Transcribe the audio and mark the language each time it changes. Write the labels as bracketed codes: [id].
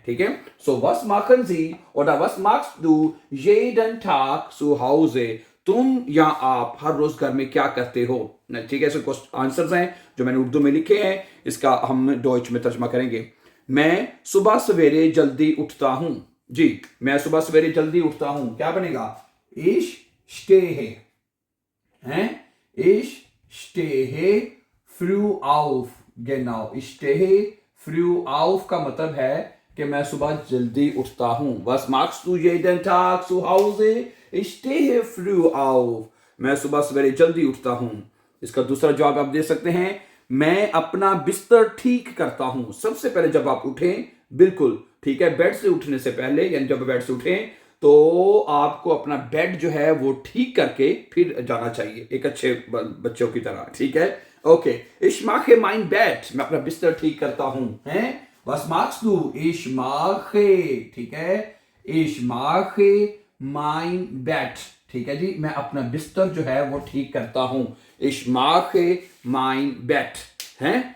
[hi] ठीक है, सो वस माखन जी और वस marks do [de] jeden Tag zu Hause, [hi] तुम या आप हर रोज घर में क्या करते हो। ठीक है, ऐसे आंसर्स हैं जो मैंने उर्दू में लिखे हैं, इसका हम डॉइच में तर्जमा करेंगे। मैं सुबह सवेरे जल्दी उठता हूं। जी, मैं सुबह सवेरे जल्दी उठता हूं, क्या बनेगा? [de] ich stehe, हैं? ich stehe früh auf, genau, ich stehe früh auf [hi] का मतलब है कि मैं सुबह जल्दी उठता हूं। [de] Was machst du jeden Tag zu Hause? Ich stehe früh auf, [hi] मैं सुबह सवेरे जल्दी उठता हूं। इसका दूसरा जवाब आप दे सकते हैं, मैं अपना बिस्तर ठीक करता हूं। सबसे पहले जब आप उठें, बिल्कुल ठीक है, बेड से उठने से पहले, यानी जब बेड से उठें तो आपको अपना बेड जो है वो ठीक करके फिर जाना चाहिए, एक अच्छे बच्चों की तरह। ठीक है, okay, [de] ich mache mein Bett, [hi] मैं अपना बिस्तर ठीक करता हूं। [de] हैं? Was machst du? Ich mache, [hi] ठीक है, [de] ich mache mein Bett, [hi] ठीक है जी, मैं अपना बिस्तर जो है वो ठीक करता हूं। [de] ich mache mein Bett, हैं?